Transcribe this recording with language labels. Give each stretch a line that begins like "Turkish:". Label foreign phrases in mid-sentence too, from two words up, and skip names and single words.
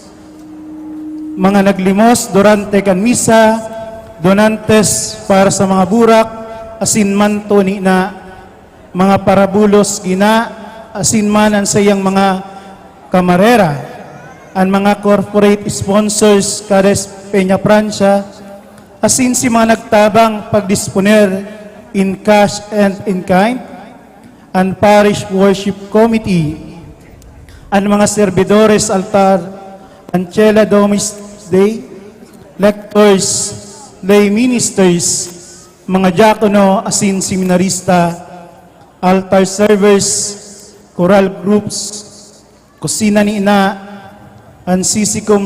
Bikol: mga naglimos durante kan misa, donantes para sa mga burak, asin manto ni na, mga parabulos gina, asin man ang sayang mga kamarera, ang mga
English: corporate sponsors
Bikol: kades Peñafrancia, asin si mga nagtabang pagdisponer
English: in cash and in kind,
Bikol: ang
English: parish worship committee,
Bikol: ang mga servidores altar, ang Chela Domis Day,
English: lectors, lay ministers,
Bikol: mga diakono, asin seminarista,
English: altar servers, choral groups,
Bikol: kusina ni ina,
English: ang CCCOM